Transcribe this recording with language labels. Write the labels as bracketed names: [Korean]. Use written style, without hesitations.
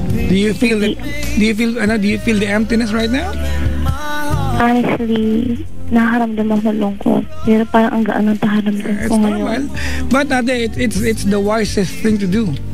[English] Do you feel the emptiness right now? [Filipino] Honestly, nakaramdam ako lungkot. Pero parang ang gaan ng paharamdam ko ngayon. [English] But ate, it's the wisest thing to do.